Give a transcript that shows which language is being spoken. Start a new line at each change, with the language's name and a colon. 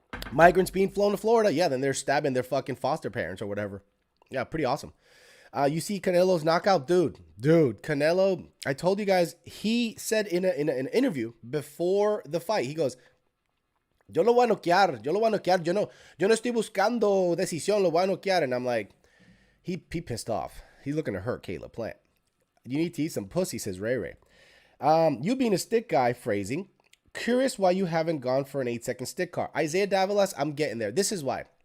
English: Migrants being flown to Florida. Yeah, then they're stabbing their fucking foster parents or whatever. Yeah, pretty awesome. You see Canelo's knockout, dude. Canelo. I told you guys. He said in an interview before the fight, he goes, "Yo lo voy a noquear.
Spanish: Yo lo voy a noquear. Yo no estoy buscando decisión. Lo voy a noquear."
English: And I'm like, he pissed off. He's looking to hurt Caleb Plant. You need to eat some pussy, says Ray Ray. You being a stick guy, phrasing. Curious why you haven't gone for an 8-second stick car. Isaiah Davilas, I'm getting there. This is why.